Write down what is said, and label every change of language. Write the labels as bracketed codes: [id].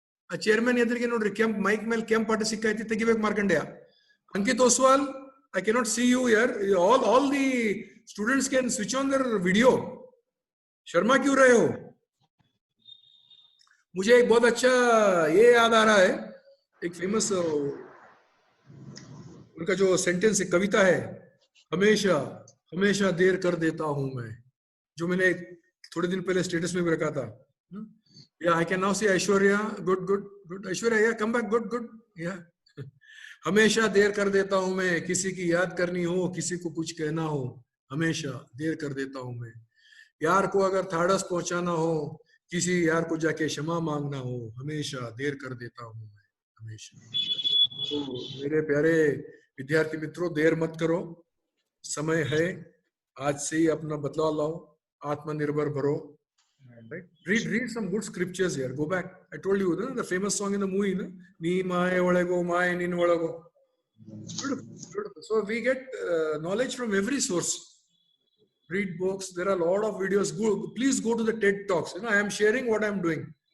[kn] ಆ ಚೇರ್ಮನ್ ಎದುರಿಗೆ ನೋಡ್ರಿ, ಕೆಂಪ್ ಮೈಕ್ ಮೇಲೆ ಕೆಂಪ್ ಆಟ ಸಿಕ್ಕೈತಿ, ತೆಗಿಬೇಕು ಮಾರ್ಕಂಡ್ಯ. [en] Ankit Oswal, I cannot see you here. All the students can switch on their video. [hi] Sharma क्यों रहे हो? मुझे एक बहुत अच्छा ये याद आ रहा है, एक फेमस उनका जो सेंटेंस है, कविता है, हमेशा देर कर देता हूं मैं, जो मैंने थोड़े दिन पहले स्टेटस में भी रखा था. [en] Yeah, I can now see Aishwarya. Good. Aishwarya, yeah, come back. Good. Yeah. [hi] हमेशा देर कर देता हूं मैं, किसी की याद करनी हो, किसी को कुछ कहना हो, हमेशा देर कर देता हूं मैं. यार को अगर थाड़स पहुंचाना हो, किसी यार को जाके क्षमा मांगना हो, हमेशा देर कर देता हूं मैं, हमेशा. तो मेरे प्यारे विद्यार्थी मित्रों, देर मत करो, समय है, आज से ही अपना बदलाव लाओ, आत्मनिर्भर बनो. [en] Right? Read some good scriptures here. Go back. I told you the famous song in the movie, [kn] "Nee maaye olago, maaye nin olago." [en] Beautiful. So we get knowledge from every source. Read books. There are a lot of videos. Please go to the TED Talks. I am sharing what I am doing.